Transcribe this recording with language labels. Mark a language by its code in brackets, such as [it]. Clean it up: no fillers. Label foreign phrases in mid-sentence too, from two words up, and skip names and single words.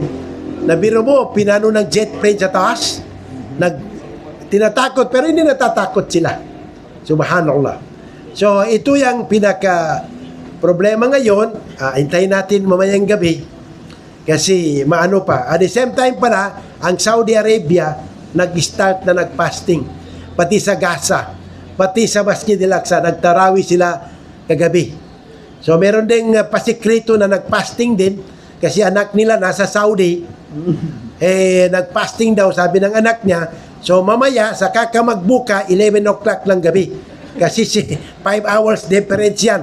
[tl] Nabiro mo, pinano ng [en] jet plane [tl] sa taas. Tinatakot, pero hindi natatakot sila. Subhanallah. So, ito yung pinaka problema ngayon. Hintayin natin mamayang gabi. Kasi maano pa. [en] At the same time [tl] pala, ang Saudi Arabia nag-start na nag-fasting. Pati sa Gaza. Pati sa Masjid al-Aqsa, nagtarawi sila kagabi. So, meron ding pasikrito na nag-fasting din kasi anak nila nasa Saudi. Nag-fasting daw, sabi ng anak niya. So, mamaya, saka ka magbuka, 11 o'clock lang gabi. Kasi 5 [en] hours difference [tl] yan.